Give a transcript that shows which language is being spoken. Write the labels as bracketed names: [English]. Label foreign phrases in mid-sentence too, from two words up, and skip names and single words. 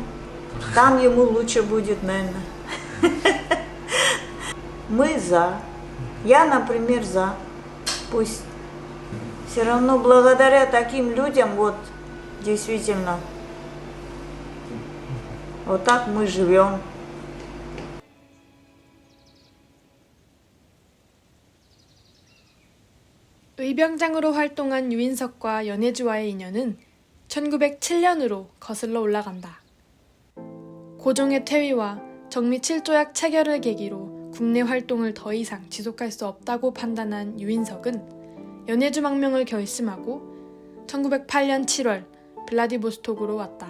[Russian] Там ему лучше будет, наверное. Мы за. Я, например, за. Пусть. Все равно благодаря таким людям, вот, действительно, вот так мы живем. [Korean] 의병장으로 활동한 유인석과 연해주와의 인연은 1907년으로 거슬러 올라간다. 고종의 퇴위와 정미 7조약 체결을 계기로 국내 활동을 더 이상 지속할 수 없다고 판단한 유인석은 연해주 망명을 결심하고 1908년 7월 블라디보스톡으로 왔다.